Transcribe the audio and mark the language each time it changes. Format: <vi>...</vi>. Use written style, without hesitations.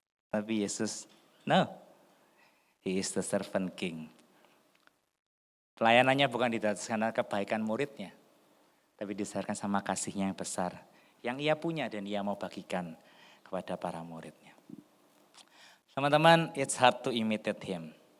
<id>Tapi</id> <en>Yesus, no, he is the servant king.</en> <id>Pelayanannya bukan didasarkan karena kebaikan muridnya, tapi didasarkan sama kasihnya yang besar, yang ia punya dan ia mau bagikan kepada para muridnya.</id> <en>Teman-teman, it's hard to imitate him.</en>